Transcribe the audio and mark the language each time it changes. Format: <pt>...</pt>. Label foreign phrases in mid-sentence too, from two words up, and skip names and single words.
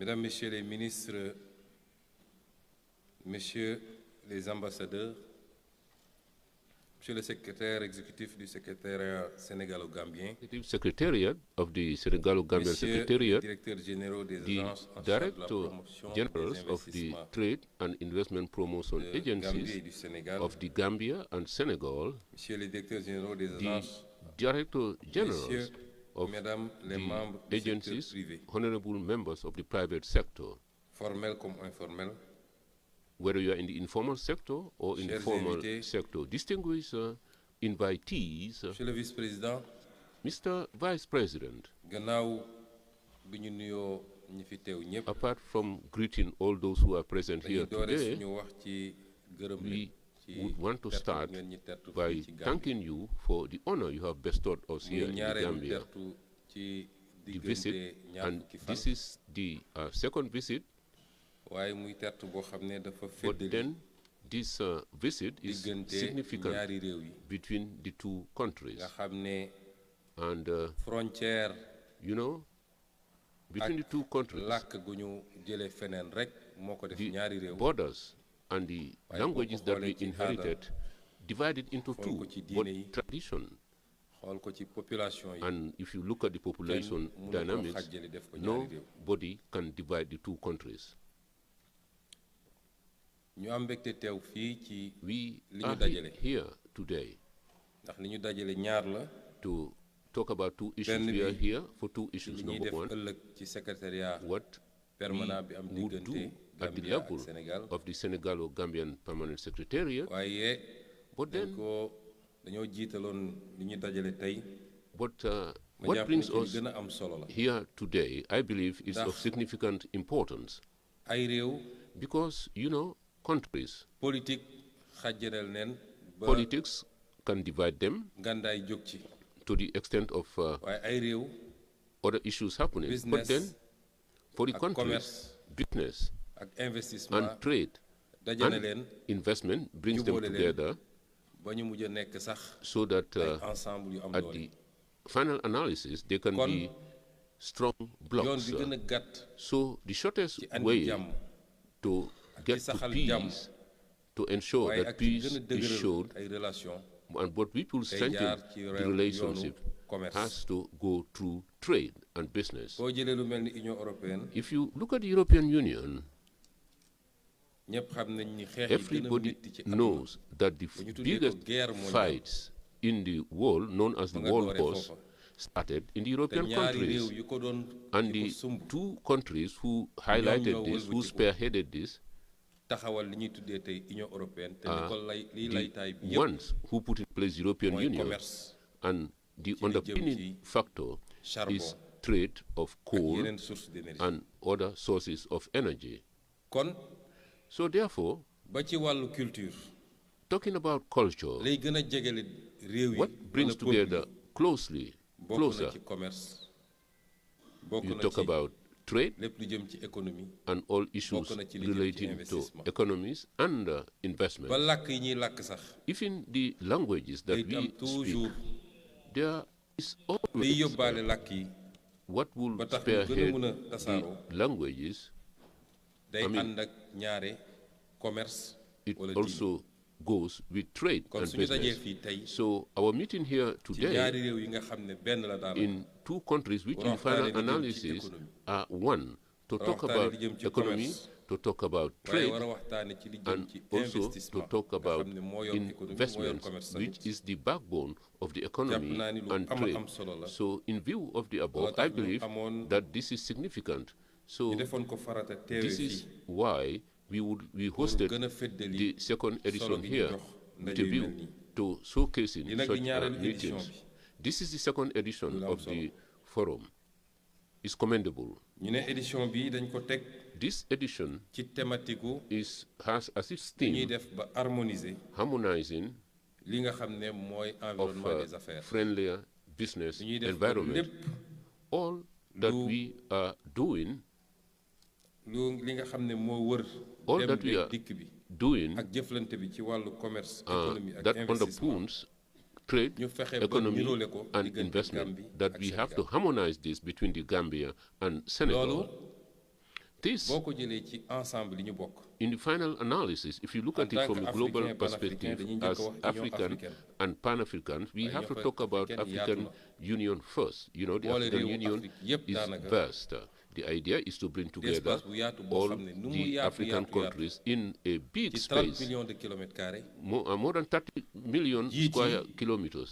<fr>Messieurs les ministres, Messieurs les ambassadeurs, Monsieur le secrétaire exécutif du secrétariat sénégalo-gambien,</fr> <en>Secretariat of the Senegalo-Gambian Secretariat,</en> <fr>directeurs généraux des</fr> <en>the</en> <fr>agences en charge de la</fr> <en>Director</en> <fr>promotion</fr> <en>Generals</en> <fr>des</fr> <en>of the</en> <fr>investissements</fr> <en>Trade and Investment Promotion</en> <fr>de Gambie et</fr> <en>Agencies</en> <fr>du Sénégal,</fr> <en>of the Gambia and Senegal,</en> <fr>Messieurs les directeurs généraux des</fr> <en>the</en> <fr>agences,</fr> <en>Director Generals</en> <fr>Messieurs,</fr> <en>of</en> <fr>Mesdames les</fr> <en>the</en> <fr>membres du secteur</fr> <en>agencies,</en> <fr>privé,</fr> <en>honorable members of the private sector,</en> <fr>formels comme informels,</fr> <en>whether you are in the informal sector or in the</en> <fr>Chers</fr> <en>formal</en> <fr>invités,</fr> <en>sector. Distinguished invitees,</en> <fr>Monsieur le vice-président,</fr> <en>Mr. Vice President,</en> <wo>gannaaw bi ñu nuyoo ñi fi teew ñëpp,</wo> <en>apart from greeting all those who are present</en> <wo>dañuy</wo> <en>here</en> <wo>doore</wo> <en>today,</en> <wo>suñu wax ci gërëm</wo> <en>we</en> <wo>leen ci</wo> <en>would want to</en> <wo>tertu</wo> <en>start</en> <wo>ngeen ñi tertu</wo> <en>by</en> <wo>fii ci Gambie.</wo> <en>thanking you for the honor you have bestowed us here</en> <wo>muy</wo> <en>in the</en> <wo>ñaareelu</wo> <en>Gambia,</en> <wo>tertu ci</wo> <en>the visit,</en> <wo>diggante ñaar</wo> <en>and</en> <wo>fukki fan,</wo> <en>this is the second visit,</en> <wo>waaye muy tertu boo xam ne dafa</wo> <en>but</en> <wo>feddali</wo> <en>then this visit is</en> <wo>diggante</wo> <en>significant</en> <wo>ñaari réew yi</wo> <en>between the two countries.</en> <wo>nga xam ne</wo> <en>And,</en> <wo>frontière</wo> <en>you know, between the two countries,</en> <wo>làkk gu ñu jëlee feneen rek moo ko def</wo> <en>the</en> <wo>ñaari réew.</wo> <en>borders and the</en> <wo>Waaye</wo> <en>languages</en> <wo>boo ko</wo> <en>that we</en> <wo>xoolee ci</wo> <en>inherited divided into</en> <wo>xool</wo> <en>two,</en> <wo>ko ci</wo> <en>but</en> <wo>diine yi,</wo> <en>tradition.</en> <wo>xool ko ci population yi,</wo> <en>And if you look at the population</en> <wo>kenn mënu koo</wo> <en>dynamics,</en> <wo>xàjjale def ko ñaari réew.</wo> <en>nobody can divide the two countries.</en> <wo>ñu am mbégte teew fii ci</wo> <en>We</en> <wo>li ñu</wo> <en>are</en> <wo>dajale</wo> <en>here today</en> <wo>ndax li ñu dajale ñaar la</wo> <en>to talk about two issues.</en> <wo>Benn</wo> <en>We are</en> <wo>bi</wo> <en>here for two</en> <wo>ci</wo> <en>issues.</en> <wo>li ñuy</wo> <en>Number</en> <wo>def</wo> <en>one,</en> <wo>ëllëg ci secrétariat</wo> <en>what</en> <wo>permanent bi am</wo> <en>we would</en> <wo>diggante</wo> <en>do at the</en> <wo>Gambia ak</wo> <en>level</en> <wo>Sénégal,</wo> <en>of the Senegalo-Gambian Permanent Secretariat,</en> <wo>waaye</wo> <en>but then,</en> <wo>dañoo jiitaloon li ñu dajale tey.</wo> <en>but</en> <wo>ma</wo> <en>what</en> <wo>jàpp</wo> <en>brings</en> <wo>ne ci li</wo> <en>us</en> <wo>gën a am solo la</wo> <en>here today, I believe, is of</en> <wo>Ndax</wo> <en>significant importance</en> <wo>ay réew</wo> <en>because, you know, countries,</en> <wo>politique xàjjanal neen ba</wo> <en>politics can divide them</en> <wo>ngàndaay jóg ci,</wo> <en>to the extent of</en> <wo>waaye ay réew</wo> <en>other issues happening. But then,</en> <wo>business</wo> <en>for the</en> <wo>ak</wo> <en>countries,</en> <wo>commerce</wo> <en>business</en> <wo>ak investissement</wo> <en>and trade</en> <wo>dajale</wo> <en>and</en> <wo>leen</wo> <en>investment brings them</en> <wo>jubóole leen</wo> <en>together</en> <wo>ba ñu mujj a nekk sax</wo> <en>so that</en> <wo>ay ensemble yu am</wo> <en>at</en> <wo>doole.</wo> <en>the final analysis, they can</en> <wo>Kon</wo> <en>be strong</en> <wo>yoon</wo> <en>blocks.</en> <wo>bi gën a gàtt</wo> <en>So the shortest</en> <wo>ci andi</wo> <en>way</en> <wo>jàmm</wo> <en>to</en> <wo>ak ci</wo> <en>get to</en> <wo>saxal jàmm</wo> <en>peace, to ensure</en> <wo>waaye</wo> <en>that</en> <wo>ak ci</wo> <en>peace</en> <wo>gën a</wo> <en>is</en> <wo>dëgëral</wo> <en>showed,</en> <wo>ay relation</wo> <en>and but we will</en> <wo>day</wo> <en>strengthen</en> <wo>jaar ci</wo> <en>the</en> <wo>yoonu</wo> <en>relationship</en> <wo>commerce.</wo> <en>has to go through trade and business.</en> <wo>boo jëlee lu mel ni Union européenne</wo> <en>If you look at the European Union,</en> <wo>ñëpp xam nañ ni xeex yi gën a</wo> <en>everybody</en> <wo>métti ci àdduna</wo> <en>knows that the</en> <wo>bu ñu tuddee ko</wo> <en>biggest</en> <fr>guerre mondiale</fr> <en>fights in the world, known as the</en> <wo>ba nga</wo> <en>World</en> <wo>dooree</wo> <en>Wars,</en> <wo>foofa.</wo> <en>started in the</en> <wo>te</wo> <en>European</en> <wo>ñaari réew</wo> <en>countries.</en> <wo>yu ko doon</wo> <en>And</en> <wo>yu ko</wo> <en>the</en> <wo>sumb</wo> <en>two countries who highlighted</en> <wo>ñoo</wo> <en>this, who</en> <wo>wëlbatiku.</wo> <en>spearheaded this,</en> <wo>taxawal li ñuy tuddee tey Union européenne te li</wo> <en>are</en> <wo>ko lay liy</wo> <en>the</en> <wo>laytaay bi yëpp</wo> <en>ones who put in place the European</en> <wo>mooy</wo> <en>Union.</en> <wo>commerce</wo> <en>And the</en> <wo>li jëm</wo> <en>underpinning</en> <wo>ci</wo> <en>factor</en> <wo>charbon</wo> <en>is trade of</en> <wo>ak</wo> <en>coal</en> <fr>yeneen source d'énergie.</fr> <en>and other sources of energy.</en> <wo>kon</wo> <en>So therefore,</en> <wo>ba ci wàllu culture</wo> <en>talking about culture,</en> <wo>lay gën a jegele réew yi</wo> <en>what brings</en> <wo>wala peuple yi,</wo> <en>together closely,</en> <wo>bokk na</wo> <en>closer,</en> <wo>ci commerce bokk</wo> <en>you</en> <wo>na</wo> <en>talk</en> <wo>ci</wo> <en>about trade</en> <wo>lépp lu jëm ci économie</wo> <en>and all issues</en> <wo>bokk na ci li jëm ci</wo> <en>relating to</en> <wo>investissement.</wo> <en>economies and investment.</en> <wo>ba làkk yi ñuy làkk sax</wo> <en>Even the languages that</en> <wo>day am</wo> <en>we speak,</en> <wo>toujours</wo> <en>there is</en> <wo>liy</wo> <en>always</en> <wo>yóbbaale làkk yi</wo> <en>what will</en> <wo>ba tax ñu gën a</wo> <en>spearhead</en> <wo>mën a</wo> <en>the</en> <wo>tasaaroo</wo> <en>languages.</en> <wo>day</wo> <en>I mean,</en> <wo>ànd ak ñaare commerce</wo> <en>It</en> <wo>wala diine.</wo> <en>also goes with trade</en> <wo>kon</wo> <en>and</en> <wo>suñu dajee</wo> <en>business.</en> <wo>fii tey</wo> <en>So our meeting here</en> <wo>ci</wo> <en>today</en> <wo>ñaari réew yi nga xam ne benn la daal</wo> <en>in two countries which in final analysis are one, to talk about economy, to talk about</en> <wo>waaye</wo> <en>trade,</en> <wo>war a waxtaane ci li jëm</wo> <en>and</en> <wo>ci</wo> <en>also to</en> <wo>investissement</wo> <en>talk</en> <wo>nga</wo> <en>about</en> <wo>xam ne moo yor économie moo yor</wo> <en>investments,</en> <wo>commerce</wo> <en>which</en> <wo>tamit.</wo> <en>is the backbone of the economy</en> <wo>naa ni lu</wo> <en>and</en> <wo>ama</wo> <en>trade.</en> <wo>am solo la.</wo> <en>So in view of the</en> <wo>Loolu</wo> <en>above,</en> <wo>tax</wo> <en>I</en> <wo>ñu</wo> <en>believe</en> <wo>amoon</wo> <en>that this is significant. So</en> <wo>ñu defoon ko farata teewe</wo> <en>this</en> <wo>fii</wo> <en>is why we</en> <wo>pour</wo> <en>hosted</en> <wo>gën a feddali</wo> <en>the second</en> <wo>solo</wo> <en>edition</en> <wo>gi ñu</wo> <en>here</en> <wo>jox ndaje</wo> <en>with a</en> <wo>yu</wo> <en>view</en> <wo>mel nii.</wo> <en>to showcasing</en> <wo>Li nag</wo> <en>such</en> <wo>di ñaareelu édition</wo> <en>meetings.</en> <wo>bi.</wo> <en>This is the second edition</en> <wo>Lu am</wo> <en>of</en> <wo>solo.</wo> <en>the forum. It's commendable.</en> <wo>ñu ne édition bi dañ ko teg</wo> <en>This edition</en> <wo>ci thématique gu</wo> <en>has as its</en> <wo>li ñuy</wo> <en>theme</en> <wo>def ba harmoniser</wo> <en>harmonizing</en> <wo>li nga xam ne mooy</wo> <en>of</en> <fr>environnement des affaires</fr> <en>friendlier business</en> <wo>li ñuy def ba</wo> <en>environment.</en> <wo>lépp</wo> <en>All that</en> <wo>lu-</wo> <en>we are doing,</en> <wo>li nga xam ne moo wër</wo> <en>all</en> <wo>dem</wo> <en>that we</en> <wo>beeg</wo> <en>are</en> <wo>dikk bi</wo> <en>doing</en> <wo>ak jëflante bi ci wàllu</wo> <fr>commerce économie</fr> <wo>ak</wo> <en>that</en> <wo>investissement</wo> <en>underpins trade,</en> <wo>ñu fexe ba</wo> <en>economy,</en> <wo>niroole ko</wo> <en>and</en> <wo>diggante</wo> <en>investment,</en> <wo>Gambie</wo> <en>that</en> <wo>ak</wo> <en>we have to</en> <wo>Sénégal.</wo> <en>harmonize this between the Gambia and Senegal.</en> <wo>loolu</wo> <en>This,</en> <wo>boo ko jëlee ci ensemble li ñu bokk.</wo> <en>in the final analysis, if you look at it from a global perspective, as African and Pan-Africans, we have to talk about African Union first. You know, the African Union is vast. The idea is to bring together all the African countries in a big space, more than 30 million square kilometers.</en>